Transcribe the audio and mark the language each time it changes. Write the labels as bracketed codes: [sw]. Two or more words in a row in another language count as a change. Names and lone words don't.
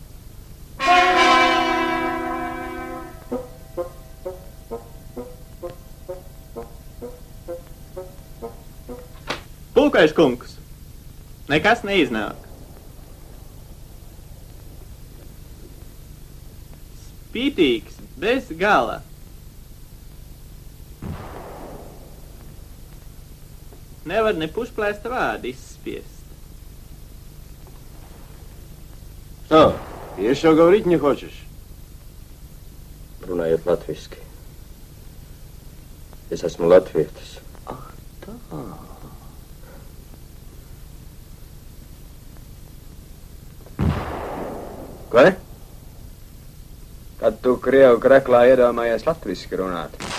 [lv] Pulkais kungs, nekas neiznāk. Spītīgs, bez gala. Nevar ne pušplēsta vārdu izspiest. [ru] Что, еще говорить не хочешь? [lv] Runājiet latviski. Es esmu latvietis. Ах, tā. Vai? Kad tu Krievu kreklā iedomājies latviski runāt?